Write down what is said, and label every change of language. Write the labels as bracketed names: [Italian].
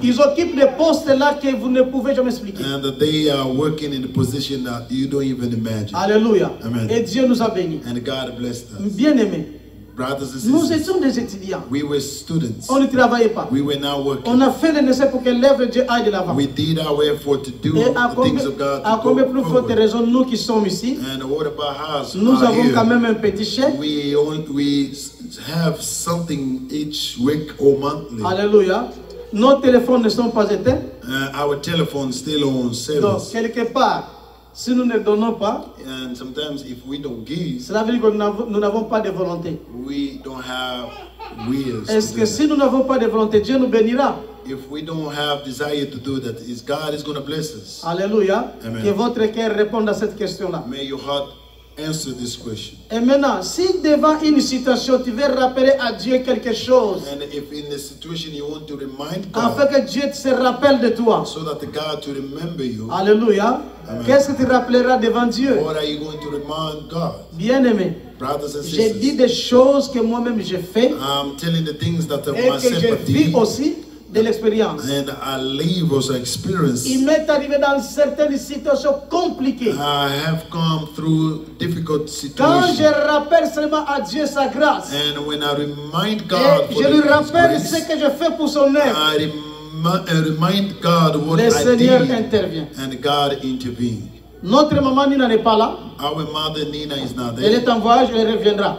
[French] ils occupent des postes là que vous ne pouvez jamais expliquer. [English] And they are working in a position that you don't even imagine. [French] Alléluia. [English] Amen. [French] Et Dieu nous a bénis. [English] And God blessed us. [French] Bien-aimés, [English] Brothers and [French] nous [English] sisters, [French] étions des étudiants. [English] we were students. [French] On ne travaillait pas. [English] We were not working. [French] On a fait le nécessaire pour que l'œuvre de Dieu aille de l'avant. [English] We did our effort to do [French] Et à [English] the things of God to [French] combien [English] go [French] plus forte [English] forward. [French] raison, nous qui sommes ici, [English] And what about us? [French] nous [English] are [French] avons quand [English] here? [French] même un petit chèque. [English] We have something each week or monthly. [French] Alléluia. Nos téléphones ne sont pas éteints. [English] Our telephone still on [French] Donc, [English] service. [French] quelque part, Si nous ne donnons pas, [English] And sometimes if we don't give, [French] cela veut dire que nous n'avons pas de volonté. [English] we don't have wills. [French] Est-ce [English] to [French] que [English] do [French] si nous n'avons pas de volonté, Dieu nous bénira? [English] that. If we don't have desire to do that, God is going to bless us. [French] Alléluia. [English] Amen. [French] Que votre cœur réponde à cette question-là. [English] May your heart answer this question. [French] Et maintenant, si devant une situation, tu veux rappeler à Dieu quelque chose, [English] And if in the situation you want to remind [French] afin [English] God, [French] que Dieu se rappelle de toi. [English] so that the God to remember you, [French] Alléluia. [English] Amen. [French] Qu'est-ce que tu rappelleras devant Dieu? [English] what are you going to remind God? [French] Bien-aimé, [English] Brothers and [French] j'ai dit [English] sisters, [French] des choses que moi-même j'ai fait [English] I'm telling the things that [French] et que [English] myself [French] j'ai [English] I [French] vu [English] did, [French] aussi de l'expérience. [English] and I live also experience. [French] Il m'est arrivé dans certaines situations compliquées. [English] I have come through difficult [French] Quand je [English] situations. [French] rappelle seulement à Dieu sa grâce, [English] And when I remind God [French] et [English] for [French] je lui [English] His [French] rappelle [English] grace, [French] ce que je fais pour son œuvre, [English] I remind God what [French] le [English] I [French] Seigneur [English] did, [French] intervient. [English] and God intervened. [French] Notre maman Nina n'est pas là. [English] Our mother Nina is not [French] Elle [English] there, [French] est en voyage, elle reviendra.